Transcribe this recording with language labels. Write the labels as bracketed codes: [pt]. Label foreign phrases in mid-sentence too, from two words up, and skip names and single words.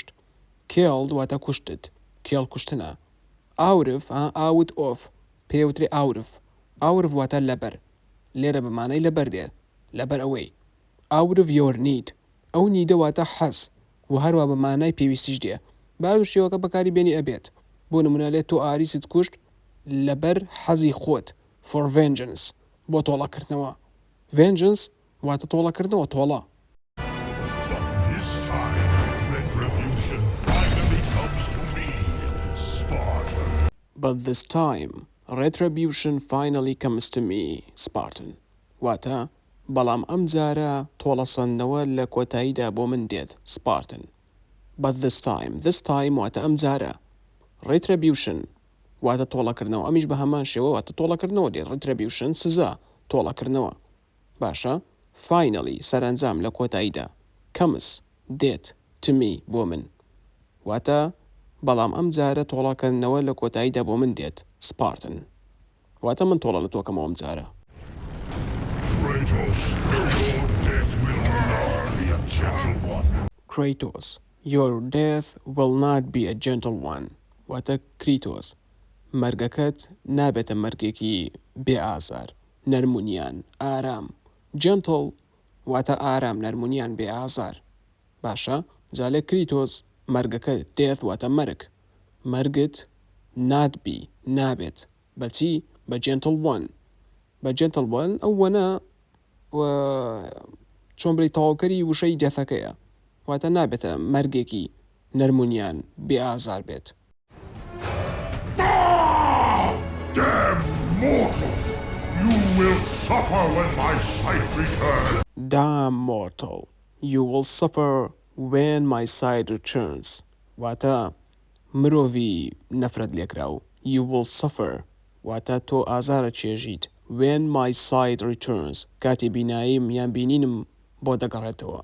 [ckb] Killed واتە کوشتت. Kill کوشتنە. [en] Out of پێوترێ out of [ckb] واتە لەبەر. لێرە بەمانەی لەبەر دێت. لەبەر ئەوەی. [en] Out of your need. [ckb] ئەو نیدە واتە حەز و هەروە بەمانای پێویستیش دێ. باز شێوەکە بەکاری بێنی ئەبێت. بۆ نمونە تۆ ئاریست کوشت لەبەر حەزی خۆت. [en] For vengeance [ckb] بۆ تۆڵەکردنەوە. Vengeance واتە تۆڵەکردنەوە تۆڵە. [en] But this time, retribution finally comes to me, Spartan. But this time retribution finally comes to me, Spartan. [ckb] واتە بەڵام ئەم جارە تۆڵەسەندنەوە لە کۆتاییدا بۆ من دێت. Spartan. [en] But this time [ckb] واتە ئەم جارە. Retribution واتە تۆڵەکردنەوە. ئەمیش بە هەمان شێوە واتە تۆڵەکردنەوە دێت. Retribution سزا تۆڵەکردنەوە. باشە finally سەرنجام لە کۆتاییدا. Comes دێت [en] to me [ckb] بۆ من. واتە بەڵام ئەم جارە تۆڵەکردنەوە لە کۆتاییدا بۆ من دێت. Spartan. واتە من تۆڵە لە تۆکەمەوە ئەم جارە. [en] Kratos, your death will not be a gentle one. Kratos, your death will not be a gentle one. [ckb] واتە کریتۆس مەرگەکەت نابێتە مەرگێکی بێ ئازار نەرمونیان ئارام gentle واتە ئارام نەرمونیان بێ ئازار باشە جالێ کریتۆس مەرگەکە death واتە مەرگ مەرگت ناتبی نابێت بەچی بە [en] gentle one [ckb] بە [en] gentle one [ckb] ئەو وەنە چۆن بڵی تەواوکەری وشەی دێثەکەیە واتە نابێتە مەرگێکی نەرمونیان بێ ئازار بێت [en] Damn mortal! You will suffer when my sight returns. Damn mortal, you will suffer when my sight returns. [ckb] واتە مرۆڤی نەفرەت لێکراو [en] you will suffer [ckb] واتە تۆ ئازارە چێژیت [en] when my sight returns [ckb] کاتی بیناییم یان بینینم بۆ دەگەڕێتەوە